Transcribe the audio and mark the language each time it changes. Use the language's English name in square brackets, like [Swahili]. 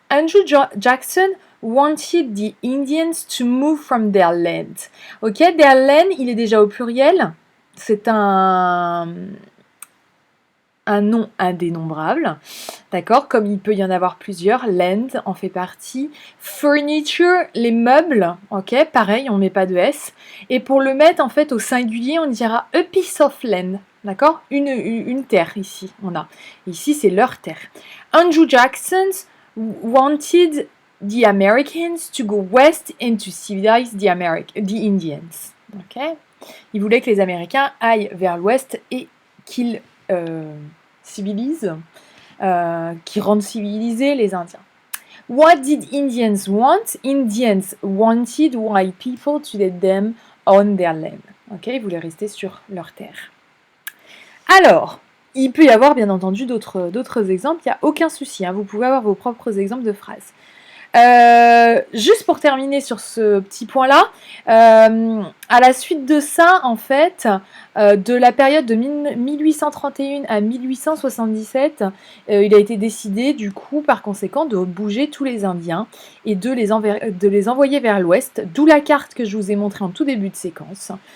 [English] Andrew Jackson wanted the Indians to move from their land. [French] Ok, [English] their land, [French] il est déjà au pluriel. C'est un nom indénombrable, d'accord, comme il peut y en avoir plusieurs, land en fait partie, furniture, les meubles, ok, pareil, on met pas de S, et pour le mettre en fait au singulier, on dira [English] a piece of land, [French] d'accord, une terre ici, ici c'est leur terre. [English] Andrew Jackson wanted the Americans to go west and to civilize the Indians. Ok. [French] Il voulait que les Américains aillent vers l'ouest et qu'ils civilisent, qu'ils rendent civilisés les Indiens. [English] What did Indians want? Indians wanted white people to let them on their land. [French] Ok, ils voulaient rester sur leur terre. Alors, il peut y avoir bien entendu d'autres exemples, il n'y a aucun souci, hein, vous pouvez avoir vos propres exemples de phrases. Juste pour terminer sur ce petit point-là, à la suite de ça, en fait, de la période de 1831 à 1877, il a été décidé, du coup, par conséquent, de bouger tous les Indiens et de les envoyer vers l'ouest, d'où la carte que je vous ai montrée en tout début de séquence.